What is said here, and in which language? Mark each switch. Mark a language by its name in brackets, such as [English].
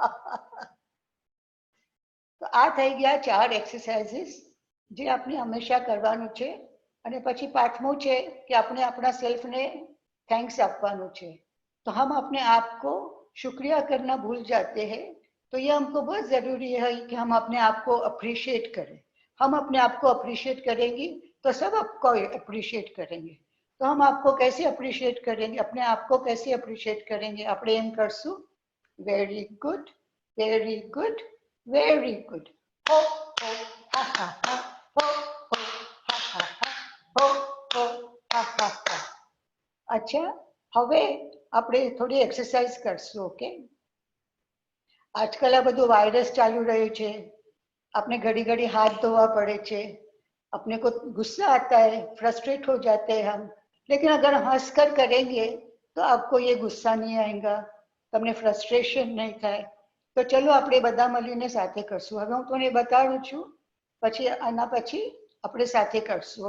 [Gujarati] તો આ થઈ ગયા 4 એક્સરસાઇઝીસ જે આપણે હંમેશા કરવાનું છે. અને પછી પાંચમું છે કે આપણે આપણા સેલ્ફને થેન્ક્સ આપવાનું છે. [Hindi] तो हम अपने आप को शुक्रिया करना भूल जाते हैं. तो ये हमको बहुत जरूरी है कि हम अपने आप को अप्रिशिएट करें. हम अपने आप को अप्रिशिएट करेंगे तो सब आपको अप्रिशिएट करेंगे. तो हम आपको कैसे अप्रिशिएट करेंगे, अपने आप को कैसे अप्रिशिएट करेंगे? [Gujarati] આપણે એમ કરશું, very good, very good, very good. હો હો હા હા હા, હો હો હા હા હા, હો હો હા હા હા. अच्छा, હવે આપણે થોડી એક્સરસાઇઝ કરશું. ઓકે, આજકાલ આ બધું વાયરસ ચાલુ રહ્યું છે. [Hindi] अपने घड़ी घड़ी हाथ धोवा पड़े छे. अपने को गुस्सा आता है, फ्रस्ट्रेट हो जाते हैं हम. लेकिन अगर हंस कर करेंगे तो आपको ये गुस्सा नहीं आएगा, [Gujarati] તમને [Hindi] फ्रस्ट्रेशन नहीं થાય. [Gujarati] તો ચલો આપણે બધા મળીને સાથે કરશું. હવે હું તમને બતાડું છું, પછી આના પછી આપણે સાથે કરશું.